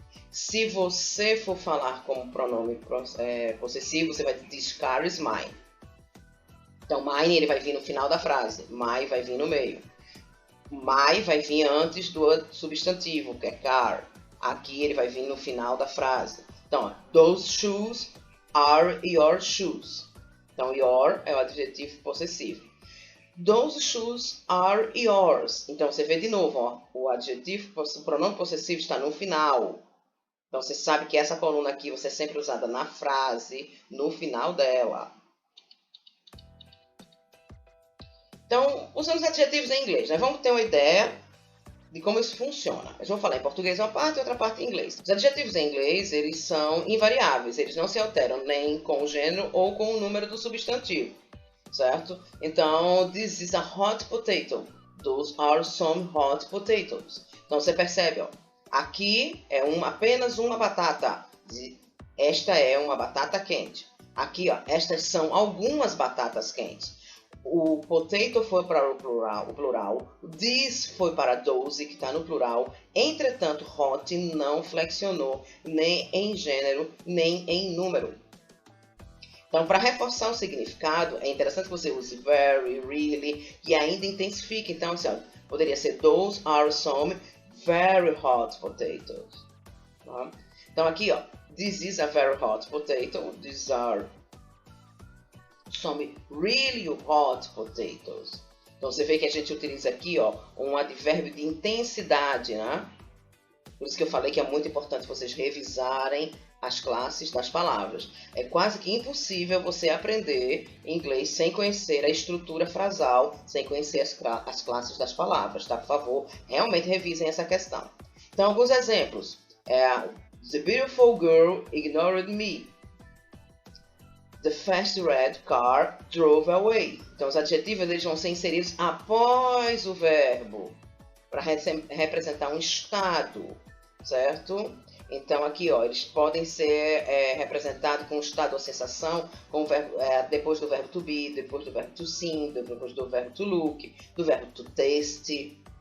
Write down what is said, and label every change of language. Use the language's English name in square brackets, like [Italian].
[Portuguese] Se você for falar como pronome possessivo, você vai dizer, [English] this car is mine. [Portuguese] Então, mine ele vai vir no final da frase, my vai vir no meio. My vai vir antes do substantivo, que é car. Aqui ele vai vir no final da frase. [English] Então, those shoes are your shoes. [Portuguese] Então, your é o adjetivo possessivo. [English] Those shoes are yours. [Portuguese] Então, você vê de novo, ó, o pronome possessivo está no final. Então, você sabe que essa coluna aqui você é sempre usada na frase, no final dela. Então, usando os adjetivos em inglês, né? Vamos ter uma ideia de como isso funciona. Eu vou falar em português uma parte e outra parte em inglês. Os adjetivos em inglês, eles são invariáveis. Eles não se alteram nem com o gênero ou com o número do substantivo. [English] Certo? Então, this is a hot potato. Those are some hot potatoes. [Portuguese] Então, você percebe, ó. Aqui é apenas uma batata. Esta é uma batata quente. Aqui, ó, estas são algumas batatas quentes. O potato foi para o plural. This foi para those, que está no plural. Entretanto, hot não flexionou nem em gênero, nem em número. Então, para reforçar o significado, é interessante que você use very, really, e ainda intensifique. Então, assim, ó, poderia ser [English] those are some very hot potatoes. [Portuguese] Tá? [English] Então, aqui, ó, this is a very hot potato. These are some really hot potatoes. [Portuguese] Então, você vê que a gente utiliza aqui, ó, um advérbio de intensidade, né? Por isso que eu falei que é muito importante vocês revisarem as classes das palavras. É quase que impossível você aprender inglês sem conhecer a estrutura frasal, sem conhecer as classes das palavras, tá? Por favor, realmente revisem essa questão. Então, alguns exemplos. [English] The beautiful girl ignored me. The fast red car drove away. [Portuguese] Então, os adjetivos eles vão ser inseridos após o verbo, para representar um estado, certo? Então, aqui, ó, eles podem ser representados com o estado ou sensação, com o verbo, depois do verbo to be, depois do verbo to seem, depois do verbo to look, do verbo to taste.